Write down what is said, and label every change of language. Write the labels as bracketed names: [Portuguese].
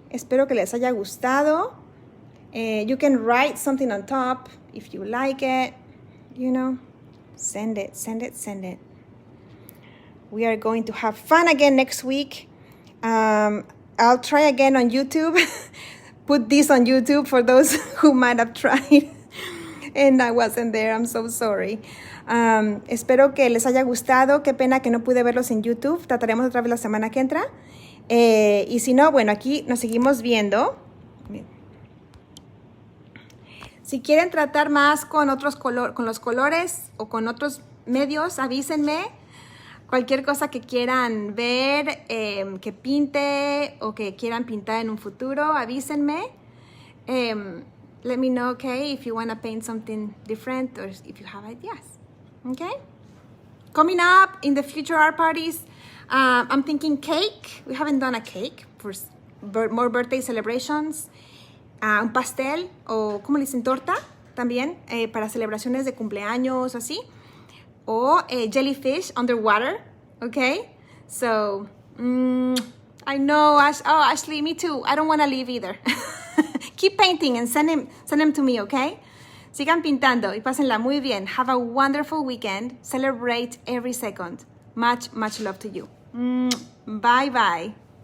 [Spanish] Espero que les haya gustado. [English] You can write something on top if you like it, you know. Send it, send it, send it. We are going to have fun again next week. I'll try again on YouTube. Put this on YouTube for those who might have tried and I wasn't there. I'm so sorry. [Spanish] Espero que les haya gustado. Qué pena que no pude verlos en YouTube. Trataremos otra vez la semana que entra. Y si no, bueno, aquí nos seguimos viendo. Si quieren tratar más con otros con los colores o con otros medios, avísenme. Cualquier cosa que quieran ver, que pinte o que quieran pintar en un futuro, avísenme. [English] Let me know, okay, if you want to paint something different or if you have ideas, okay? Coming up in the future art parties, I'm thinking cake. We haven't done a cake for more birthday celebrations. [Spanish] Un pastel o, ¿cómo le dicen? Torta también para celebraciones de cumpleaños o así. O [English] jellyfish underwater, okay? So, I know, Ashley, me too. I don't want to leave either. Keep painting and send them to me, okay? [Spanish] Sigan pintando y pásenla muy bien. [English] Have a wonderful weekend. Celebrate every second. Much, much love to you. Bye-bye.